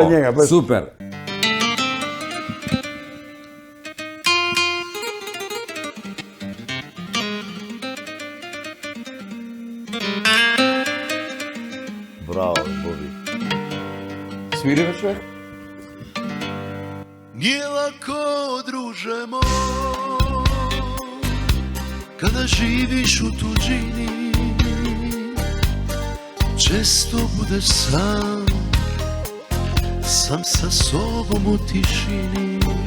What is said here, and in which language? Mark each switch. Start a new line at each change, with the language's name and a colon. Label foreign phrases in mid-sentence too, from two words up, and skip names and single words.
Macedonian: за njega. Без... супер. Браво, Боби. Свири бе, човек?
Serbian: Nije lako, druže moj, kada živiš u tuđini, često budeš sam sa sobom u tišini.